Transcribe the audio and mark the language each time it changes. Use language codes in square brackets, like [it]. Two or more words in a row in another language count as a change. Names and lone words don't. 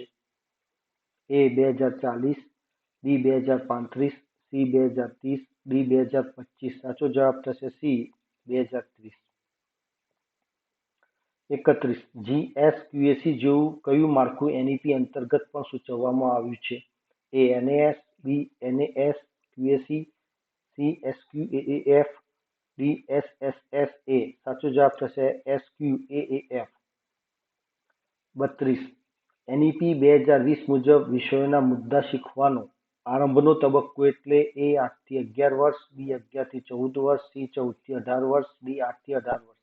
[gu] A 2040, B 2035, C 2030, D 2025. સાચો જવાબ થશે C 2030. 31. GSQAC જેવું કયું માળખું NEP અંતર્ગત પણ સૂચવવામાં આવ્યું છે? A. NAS, B. NAS QAC, C. SQAAF, D. SSSA. સાચો જવાબ થશે SQAAF. 32. NEP 2020 મુજબ વિષયોના મુદ્દા શીખવાનો આરંભનો તબક્કો એટલે A. 8 થી 11 વર્ષ, B. 11 થી 14 વર્ષ, C. 14 થી 18 વર્ષ, D. 8 થી 18 વર્ષ.